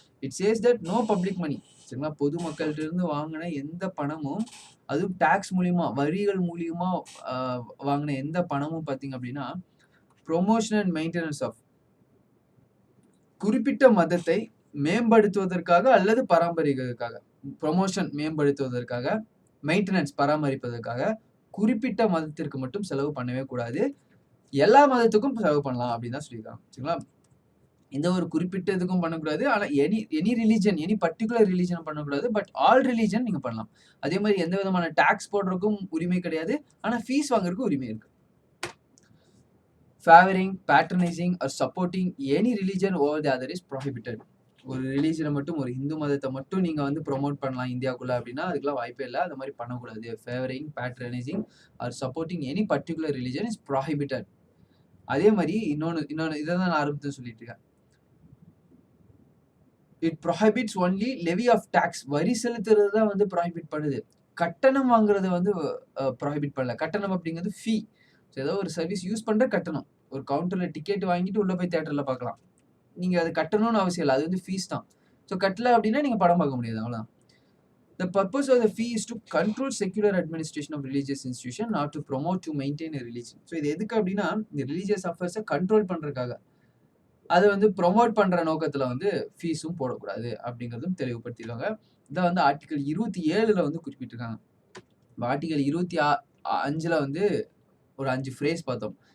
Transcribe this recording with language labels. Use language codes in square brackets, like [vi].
[en] it says that no public money, [ta] சரிங்களா? பொதுமக்கள்கிட்ட இருந்து வாங்கின எந்த பணமும், அதுவும் டாக்ஸ் மூலியமா வரிகள் மூலியமா வாங்கின எந்த பணமும் பார்த்தீங்க அப்படின்னா ப்ரொமோஷன் அண்ட் மெயின்டெனன்ஸ் ஆஃப் குறிப்பிட்ட மதத்தை மேம்படுத்துவதற்காக அல்லது பராமரிக்கிறதுக்காக, ப்ரொமோஷன் மேம்படுத்துவதற்காக, மெயின்டெனன்ஸ் பராமரிப்பதற்காக குறிப்பிட்ட மதத்திற்கு மட்டும் செலவு பண்ணவே கூடாது, எல்லா மதத்துக்கும் செலவு பண்ணலாம் அப்படின்னு தான் சொல்லியிருக்காங்க, சரிங்களா? எந்த ஒரு குறிப்பிட்ட இதுக்கும் பண்ணக்கூடாது, ஆனால் any religion, any particular religion பண்ணக்கூடாது, [en] but all religion [ta] நீங்க பண்ணலாம். அதே மாதிரி எந்த விதமான டாக்ஸ் போடுறதுக்கும் உரிமை கிடையாது, ஆனால் ஃபீஸ் வாங்குறதுக்கு உரிமை இருக்கு. [en] Favoring, patronizing or supporting any religion over the other is prohibited. [ta] ஒரு ரிலீஜனை மட்டும், ஒரு இந்து மதத்தை மட்டும் நீங்க வந்து ப்ரொமோட் பண்ணலாம் இந்தியாவுக்குள்ள அப்படின்னா அதுக்கெல்லாம் வாய்ப்பே இல்லை, அந்த மாதிரி பண்ணக்கூடாது. [en] Favouring, patronising or supporting any particular religion is prohibited. [ta] அதே மாதிரி இன்னொன்னு இதை தான் நான் ஆரம்பத்தில் சொல்லிட்டு இருக்கேன். [en] It prohibits only levy of tax. [ta] வரி செலுத்துறது தான் வந்து ப்ரொஹிபிட் பண்ணுது. கட்டணம் வாங்குறத வந்து ப்ரொஹிபிட் பண்ணல. கட்டணம் அப்படிங்கிறது ஃபீ. ஏதோ ஒரு சர்வீஸ் யூஸ் பண்ற கட்டணம். ஒரு கவுண்டர்ல டிக்கெட் வாங்கிட்டு உள்ள போய் தியேட்டர்ல பார்க்கலாம். நீங்க அது கட்டணும்னு அவசியம் இல்லை. அது வந்து ஃபீஸ் தான். ஸோ கட்டல அப்படின்னா நீங்க படம் பார்க்க முடியாது. அவ்வளவுதான். [en] The purpose of the fee is to control secular administration of religious institution, not to promote to maintain a religion. [ta] So இது எதுக்கு அப்படின்னா இந்த ரிலீஜியஸ் அஃபேர்ஸை கண்ட்ரோல் பண்றதுக்காக. அதை வந்து ப்ரொமோட் பண்ற நோக்கத்துல வந்து ஃபீஸும் போடக்கூடாது அப்படிங்கிறதும் தெளிவுபடுத்திருக்காங்க. இதை வந்து ஆர்டிகல் 27ல வந்து குறிப்பிட்டிருக்காங்க. ஆர்டிகல் 25ல வந்து ஒரு 5 ஃப்ரேஸ் பார்த்தோம்.